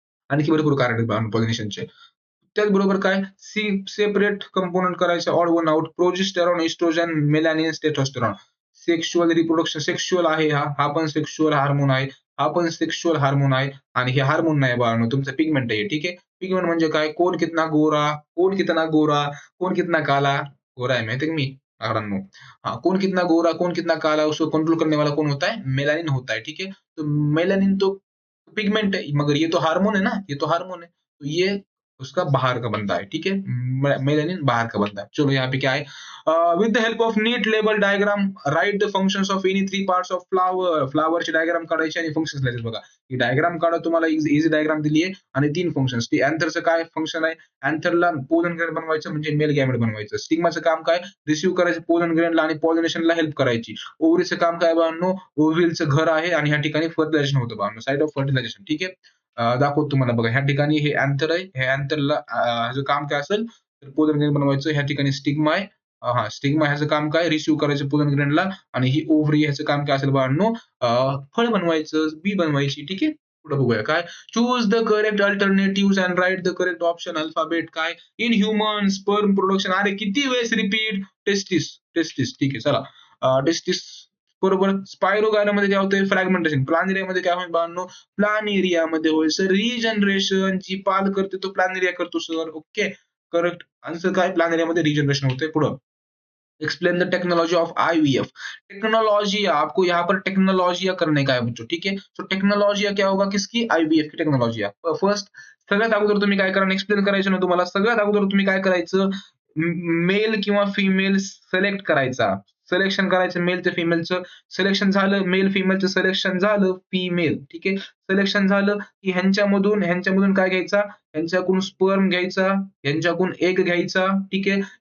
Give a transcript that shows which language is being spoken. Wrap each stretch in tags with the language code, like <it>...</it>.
<mr>आणखी भरपूर कारण आहेत बाळांनो पॉलिनेशनचे. त्याचबरोबर काय, सेपरेट कंपोनंट करायचे,</mr> <en>odd one out,</en> <mr>progesterone, oestrogen, melanin, testosterone. Sexual reproduction, sexual आहे हा, हा पण सेक्शुअल हार्मोन आहे, हा पण सेक्शुअल हार्मोन आहे. आणि हे हार्मोन नाही बाळांनो, तुमचं पिगमेंट आहे, ठीक आहे. पिगमेंट म्हणजे काय,</mr> <hi>कोण कितना गोरा, कोण कितना गोरा, कोण कितना काला.</hi> <mr>गोरा है माहिती है मी बाळांनो.</mr> <hi>हाँ, कौन कितना गोरा, कौन कितना काला, उसको कंट्रोल करने वाला कौन होता है, मेलानिन होता है, ठीक है. तो मेलानिन तो पिगमेंट है, मगर ये तो हार्मोन है ना, ये तो हार्मोन है, तो ये उसका बाहर का बंदा है, ठीक है. मेलानिन बाहर का बंदा है. चलो यहाँ पे क्या है,</hi> <en>With the help of neat label diagram write the functions of any three parts of flower.</en> <mr>फ्लावरची diagram काढायची आणि फंक्शन्स लिहायचे बघा. ही डायग्राम काढा, तुम्हाला इझी डायग्राम दिली आहे आणि 3 फंक्शन्स. ती अँथरचं काय फंक्शन आहे, अँथरला पोलन ग्रेन बनवायचं म्हणजे मेल गॅमेट बनवायचं. स्टिग्माचं काम काय, रिसीव्ह करायचं पोलन ग्रेनला आणि पॉलिनेशनला हेल्प करायची. ओव्हरीचं काम काय बाळांनो, ओव्हिलचं घर आहे आणि ह्या ठिकाणी फर्टिलायझेशन होतं बाळांनो, साइट ऑफ फर्टिलायझेशन, ठीक आहे. दाखवतो तुम्हाला बघा, ह्या ठिकाणी हे अँथर आहे, हे अँथरला ह्याचं काम काय असेल तर पोलन ग्रेन बनवायचं. ह्या ठिकाणी स्टिग्मा आहे, हा स्टिग्मा, ह्याचं काम काय, रिसीव्ह करायचं पोलन ग्रेनला. आणि ही ओव्हरी, ह्याचं काम काय असेल बाळांनो, फळ बनवायचं, बी बनवायची, ठीक आहे. पुढे बघूया काय,</mr> <en>Choose the correct alternative and write the correct option alphabet.</en> <mr>काय,</mr> <en>in human sperm production,</en> <mr>अरे किती वेळेस रिपीट, टेस्टिस, टेस्टिस, ठीक आहे. चला, टेस्टिस बरोबर. स्पायरोगायनामध्ये काय होतंय, फ्रॅगमेंटेशन. प्लानेरियामध्ये काय होईल बाळांनो, प्लानेरियामध्ये होईल सर रिजनरेशन. जी पाल करते तो प्लानेरिया करतो सर, ओके. करेक्ट आन्सर काय, प्लानेरियामध्ये रिजनरेशन होते.</mr> <en>पुढं, explain the technology of IVF.</en> <hi>Technology, आपको यहाँ पर टेक्नोलॉजिया करने का है बच्चों, ठीक है. सो टेक्नोलॉजिया क्या होगा, किसकी, आईवीएफ की टेक्नोलॉजिया.</hi> <mr>फर्स्ट, सगळ्यात अगोदर तुम्ही काय करा, एक्सप्लेन करायचं ना तुम्हाला. सगळ्यात अगोदर तुम्ही काय करायचं, मेल किंवा फिमेल सिलेक्ट करायचा. सिलेक्शन करायचं मेलचं फिमेलचं. सिलेक्शन झालं, मेल फिमेलचं सिलेक्शन झालं, फिमेल, ठीक आहे. सिलेक्शन झालं की ह्यांच्यामधून काय घ्यायचा, ह्यांच्याकडून स्पर्म घ्यायचा, ह्यांच्याकडून एग घ्यायचा, ठीक आहे.</mr>